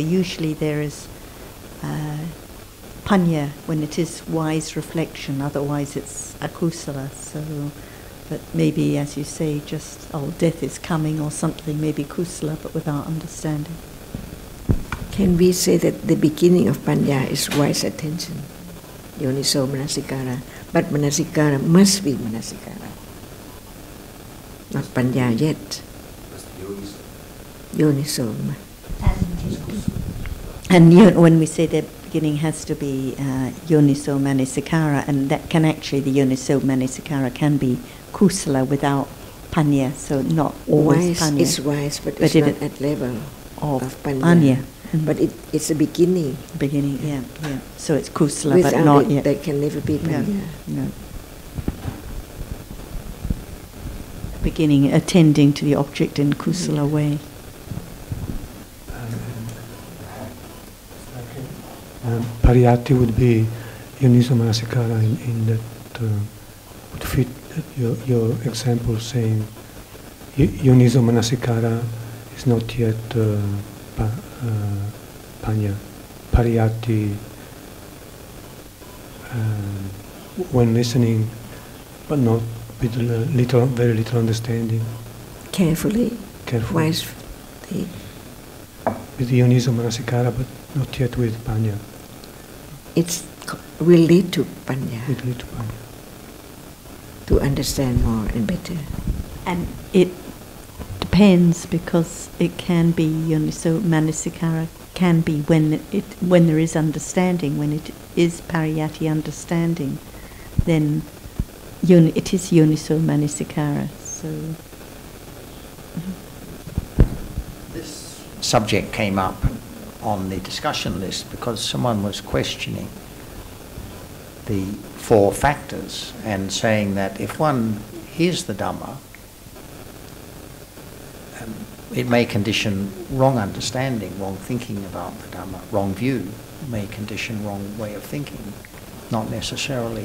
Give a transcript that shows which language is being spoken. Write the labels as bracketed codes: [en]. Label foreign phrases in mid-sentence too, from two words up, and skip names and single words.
[en] Usually there is panya when it is wise reflection, otherwise it's akusala. So, but maybe, as you say, just, death is coming or something, maybe kusala, but without understanding. Can we say that the beginning of panya is wise attention, [pi] yoniso manasikara, [en] but manasikara must be manasikara, not panya yet. Yoniso. And when we say the beginning has to be [pi] yoniso manasikara, [en] and that can actually, the [pi] yoniso manasikara [en] can be kusala without panya, so not always wise panya. Is wise, but it's not at level of panya. Mm-hmm. But it's a beginning. Beginning, yeah. So it's kusala, Without but not it, yet. There can never be panya. No. Beginning, attending to the object in kusala way. Pariyati would be [pi] yoniso manasikara [en] in that would fit your example, saying [pi] yoniso manasikara [en] is not yet panya. Pariyati when listening, but not with very little understanding. Carefully. Wisely. With [pi] yoniso manasikara, [en] but not yet with panya. It will lead to panya. It will lead to panya. To understand more and better. And it depends, because it can be [pi] yoniso manasikara, [en] can be when there is understanding, when it is pariyati understanding, then it is [pi] yoniso manasikara. [en] So this subject came up on the discussion list because someone was questioning the 4 factors and saying that if one hears the Dhamma, it may condition wrong understanding, wrong thinking about the Dhamma, wrong view, may condition wrong way of thinking, not necessarily.